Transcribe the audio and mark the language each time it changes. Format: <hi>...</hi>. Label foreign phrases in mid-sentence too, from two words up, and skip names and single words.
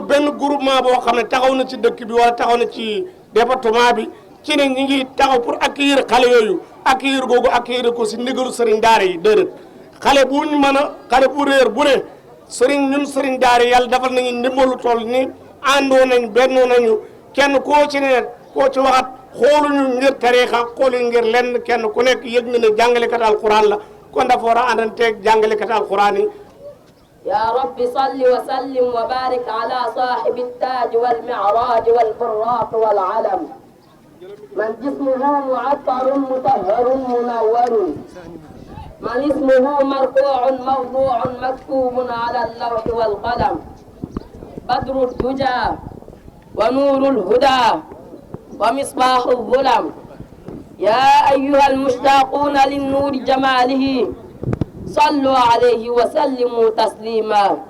<wo>benn groupement boo xam ne taxaw na ci dëkk bi wala taxaw na ci département bi ci ne ñi ngi taxaw</wo> <fr>pour accueillir</fr> <wo>xale yooyu accueillir googu accueillir ko si ndigalu sëriñ daara yi déedéet xale bu ñu mën a xale bu réer bu ne sëriñ ñun sëriñ daara yi yàlla defal nañu ndimbalu toll ni àndoo nañ bennoo nañu kenn koo ci ne koo ci waxat xooluñu ngir tariixa xooluñu ngir lenn kenn ku nekk yëg nga ne jàngalekat alquran la kon dafa war a àndanteeg jàngalekat alquran yi</wo> <ar>يا رب صل وسلم وبارك على صاحب التاج والمعراج والبراق والعلم من جسمه معطر مطهر منور من اسمه مرفوع موضوع مكتوب على اللوح والقلم بدر الدجى ونور الهدى ومصباح الظلم يا أيها المشتاقون للنور جماله صلوا عليه وسلموا تسليما</ar>